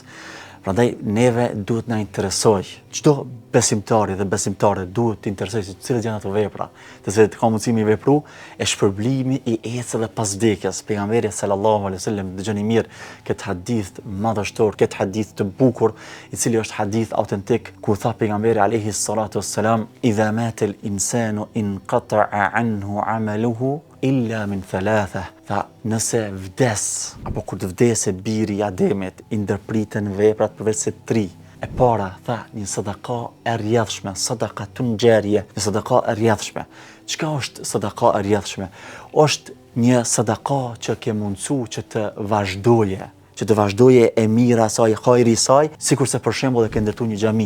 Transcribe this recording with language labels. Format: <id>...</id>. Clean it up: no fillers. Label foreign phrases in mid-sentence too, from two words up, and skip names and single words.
<sq>Prandaj neve duhet na interesoj, çdo besimtari dhe besimtare duhet të interesoj se cilat janë ato vepra, të cilat ka mundësi mi vepru, e shpërblimi i ecë edhe pas vdekjes. Pejgamberi</sq> <ar>صلى الله عليه وسلم,</ar> <sq>dëgjoni mirë këtë hadith madhështor, këtë hadith të bukur, i cili është hadith autentik, ku tha pejgamberi</sq> <ar>عليه الصلاة والسلام, إذا مات الإنسان انقطع عنه عمله إلا من ثلاثة.</ar> <sq>Tha, nëse vdes, apo kur të vdese biri i Ademit, i ndërpriten veprat përveç se 3. E para, tha, një sadaka e rrjedhshme,</sq> <ar>صدقة جارية,</ar> <sq>një sadaka e rrjedhshme. Çka është sadaka e rrjedhshme? Është një sadaka që ke mundsu që të vazhdoje e mira saj, hajri saj, sikurse për shembull e ke ndërtuar një xhami.</sq>